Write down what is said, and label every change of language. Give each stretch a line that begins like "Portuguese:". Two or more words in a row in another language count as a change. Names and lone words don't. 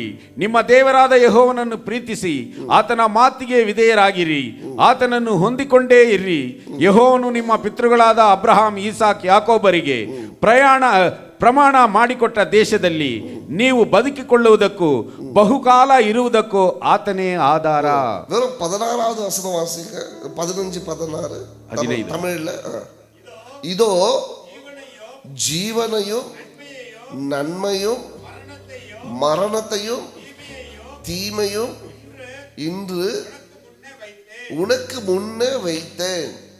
Kannada: ನಿಮ್ಮ ದೇವರಾದ ಯೆಹೋವನನ್ನು ಪ್ರೀತಿಸಿ ಆತನ ಮಾತಿಗೆ ವಿಧೇಯರಾಗಿರಿ, ಆತನನ್ನು ಹೊಂದಿಕೊಂಡೇ ಇರ್ರಿ. ಯೆಹೋವನು ನಿಮ್ಮ ಪಿತೃಗಳಾದ ಅಬ್ರಹಾಂ, ಈಸಾಕ್, ಯಾಕೋಬರಿಗೆ ಪ್ರಮಾಣ ಮಾಡಿಕೊಟ್ಟ ದೇಶದಲ್ಲಿ ನೀವು ಬದುಕಿಕೊಳ್ಳುವುದಕ್ಕೂ ಬಹುಕಾಲ ಇರುವುದಕ್ಕೂ ಆತನೇ ಆಧಾರ.
Tamil: வெறும் 16வது வசனம் வாசிங்க. 15-16 15. தமிழ்ல. இதோ ஜீவனையும் நன்மையும் மரணத்தையும் தீமையும் இன்று உனக்கு முன்னே வைத்தேன்.